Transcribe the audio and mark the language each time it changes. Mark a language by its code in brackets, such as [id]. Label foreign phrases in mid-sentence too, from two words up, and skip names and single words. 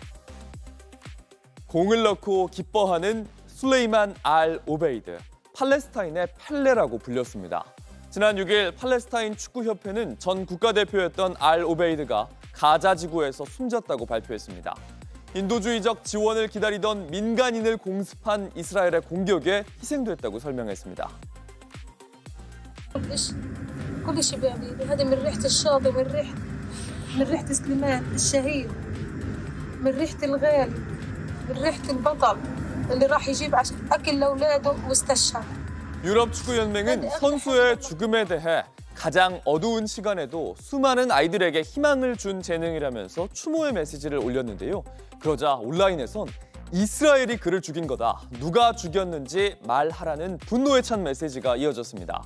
[ko] 공을 넣고 기뻐하는 술레이만 알 오베이드, 팔레스타인의 펠레라고 불렸습니다. 지난 6일 팔레스타인 축구협회는 전 국가대표였던 알 오베이드가 가자 지구에서 숨졌다고 발표했습니다. 인도주의적 지원을 기다리던 민간인을 공습한 이스라엘의 공격에 희생됐다고 설명했습니다. [ar] كل شبابي هذه من ريحة الشاطئ من ريحة سليمان الشهيد من ريحة الغالي من ريحة البطل اللي راح يجيب أكل لأولاده واستشهد. [ko] 유럽 축구 연맹은 선수의 죽음에 대해 가장 어두운 시간에도 수많은 아이들에게 희망을 준 재능이라면서 추모의 메시지를 올렸는데요. 그러자 온라인에선 이스라엘이 그를 죽인 거다. 누가 죽였는지 말하라는 분노에 찬 메시지가 이어졌습니다.